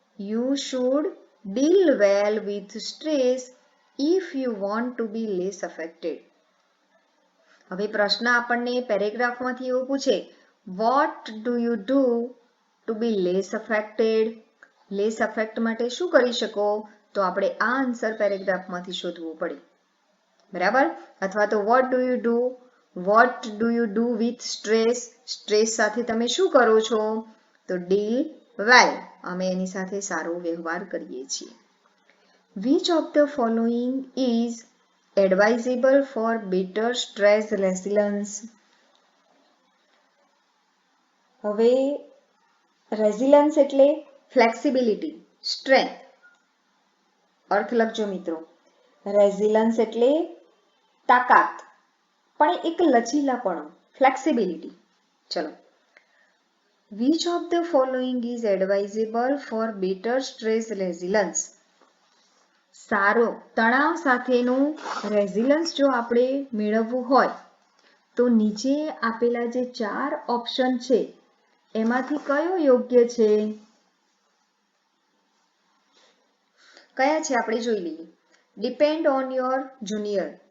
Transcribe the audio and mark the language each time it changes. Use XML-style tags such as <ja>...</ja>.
<en>You should deal well with stress if you want to be less affected.</en> <gu>હવે પ્રશ્ન આપણને પેરેગ્રાફમાંથી એવો પૂછે,</gu> <en>What do you do to be less affected?</en> <gu>Less affect માટે શું કરી શકો? તો આપણે આ આન્સર પેરેગ્રાફમાંથી શોધવું પડે. બરાબર? અથવા તો</gu> <en>What do you do with stress?</en> <gu>Stress સાથે તમે શું કરો છો? તો</gu> <en>deal well.</en> <gu>અમે એની સાથે સારો વ્યવહાર કરીએ છીએ.</gu> <en>Which of the following is advisable for better stress resilience?</en> <gu>હવે રેઝિલન્સ એટલે ફ્લેક્સિબિલિટી, સ્ટ્રેન્થ. અર્થ લખજો મિત્રો. રેઝિલન્સ એટલે તાકાત, પણ એક લચીલાપણું, ફ્લેક્સિબિલિટી. ચલો.</gu> <en>Which of the following is advisable for better stress resilience?</en> <gu>સારો તણાવ સાથેનું રેઝિલન્સ જો આપણે મેળવવું હોય તો નીચે આપેલા જે 4 ઓપ્શન છે એમાંથી કયો યોગ્ય છે? કયા છે આપણે જોઈ લઈએ.</gu> <en>Depend on your junior.</en>